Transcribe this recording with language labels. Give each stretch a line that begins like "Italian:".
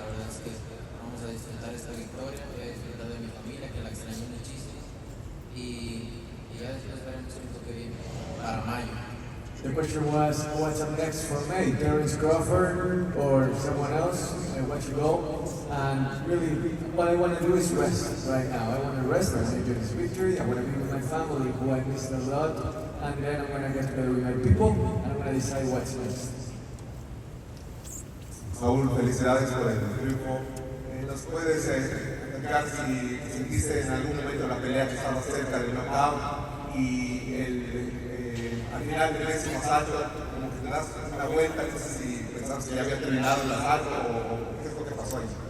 Spanish: La verdad es que vamos a disfrutar esta victoria, voy a disfrutar de mi familia, que la extraño muchísimo, y ya después veremos qué es lo que viene para mayo.
English: The question was, what's up next for May? Terence Crawford or someone else? I watch you go. And really, what I want to do is rest right now. I want to rest. I want to enjoy this victory. I want to be with my family, who I missed a lot. And then I'm going to get together with my people, and I'm going to decide what's next.
Spanish: Saúl, felicidades por el triunfo. ¿Nos puedes explicar si sentiste en algún momento en la pelea que estabas cerca del knockout y al final del décimo asalto, como que te das una vuelta, no sé si pensabas que ya había terminado el asalto o qué es lo que pasó ahí?